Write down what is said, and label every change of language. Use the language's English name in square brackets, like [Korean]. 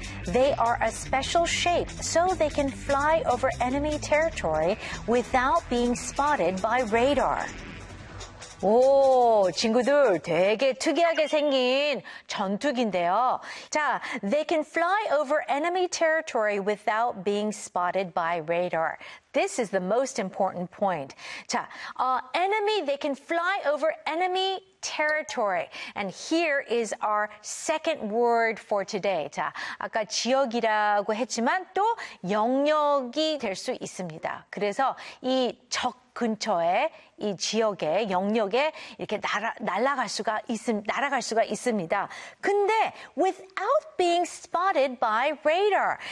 [English] They are a special shape so they can fly over enemy territory without being spotted by radar. [Korean] 오, 친구들, 되게 특이하게 생긴 전투기인데요. 자, [English] they can fly over enemy territory without being spotted by radar. This is the most important point. [Korean] 자, [English] enemy, they can fly over enemy territory. And here is our second word for today. [Korean] 자, 아까 지역이라고 했지만 또 영역이 될 수 있습니다. 그래서 이 적 근처에 이 지역에 영역에 이렇게 날아갈 수가 있습니다. 근데 [English] without being spotted by radar.